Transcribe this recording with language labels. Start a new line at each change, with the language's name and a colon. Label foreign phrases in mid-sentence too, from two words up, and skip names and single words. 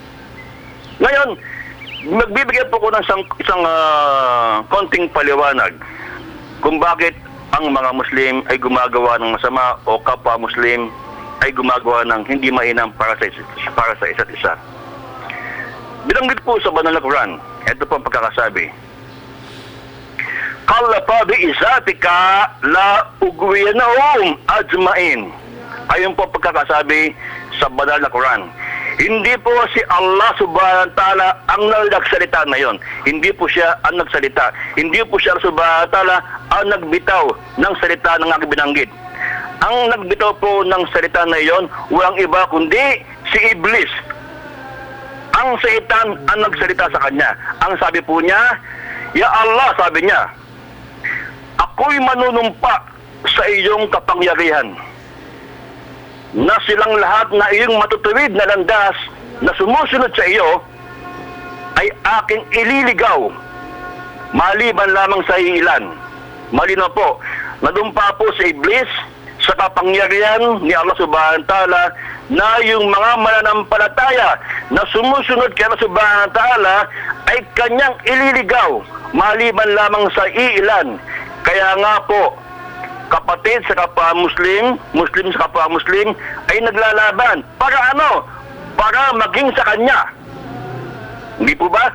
Filipino: Ngayon, magbibigay po ko ng isang konting paliwanag kung bakit ang mga Muslim ay gumagawa ng masama o kapwa Muslim ay gumagawa ng hindi mainam para sa isa't isa. Binanggit po sa banal na Quran, ito po ang pagkakasabi.
Arabic: قال فبعزتك لأغوينهم أجمعين.
Filipino: Ayon po ang pagkakasabi sa banal na Quran. Hindi po si Allah
Arabic: سبحانه وتعالى
Filipino: ang nagsalita na yon. Hindi po siya ang nagsalita. Hindi po siya
Arabic: سبحانه وتعالى
Filipino: ang nagbitaw ng salita ng aking binanggit. Ang nagbitaw po ng salita na iyon, walang iba kundi si Iblis. Ang Satan ang nagsalita sa kanya. Ang sabi po niya,
Arabic: يا الله,
Filipino: sabi niya, ako'y manunumpa sa iyong kapangyarihan na silang lahat na iyong matutuwid na landas na sumusunod sa iyo ay aking ililigaw maliban lamang sa ilan. Malinaw po, nadumpa po sa Iblis sa kapangyarihan ni Allah
Arabic: سبحانه وتعالى
Filipino: na yung mga mananampalataya na sumusunod kay Allah
Arabic: سبحانه وتعالى
Filipino: ay kanyang ililigaw maliban lamang sa ilan. Kaya nga po, kapatid sa kapwa Muslim, Muslim sa kapwa Muslim ay naglalaban. Para ano? Para maging sa kanya. Hindi po ba?